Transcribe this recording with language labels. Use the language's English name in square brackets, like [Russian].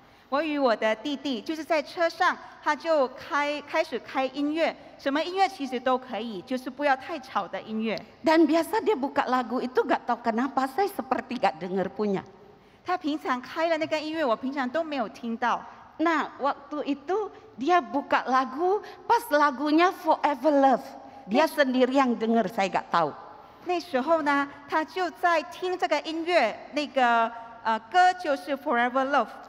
[Chinese] 我与我的弟弟就是在车上，他就开始开音乐，什么音乐其实都可以，就是不要太吵的音乐。 [Indonesian] Dan biasa dia buka lagu itu gak tahu kenapa saya seperti gak dengar punya. [Chinese] 他平常开了那个音乐，我平常都没有听到。 [Indonesian] Nah, waktu itu dia buka lagu, pas lagunya Forever Love. Dia sendiri yang dengar, saya gak tahu. [Chinese] 那时候呢，他就在听这个音乐，那个歌就是《Forever Love》，